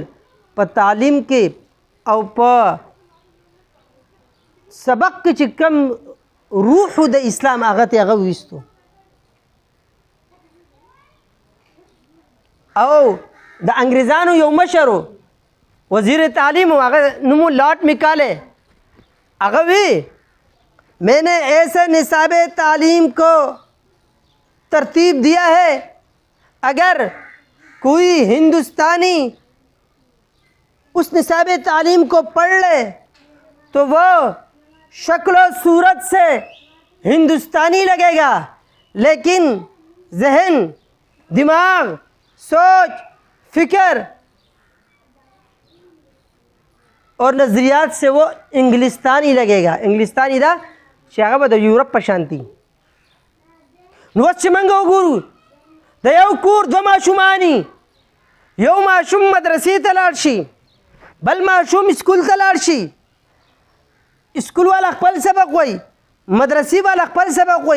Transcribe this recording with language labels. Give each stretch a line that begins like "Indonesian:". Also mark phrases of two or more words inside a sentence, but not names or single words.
Pashto: په تعلیم کې او په سبق کې چې کم روح د اسلام هغه ته هغه وویستو. او د انګریزانو یو مشر وزیر تعلیم هغه نوم لارډ میکالے، هغه وی
Urdu: میں نے ایسے نصاب تعلیم کو ترتیب دیا ہے اگر کوئی ہندوستانی اس نصاب تعلیم کو پڑھ لے تو وہ شکل و صورت سے ہندوستانی لگے گا لیکن ذہن، دماغ، سوچ، فکر اور نظریات سے وہ انګلستانی لگے گا.
Pashto: انګلستانی دا چې هغه به د یورپ په شانتي. نو اوس چې موږ وګورو د یو کور دوه ماشوماني، یو ماشوم مدرسې ته لاړ شي، بل ماشوم اسکول ته لاړ شي، اسکول والا خپل سبق وایي، مدرسې والا خپل سبق وایي.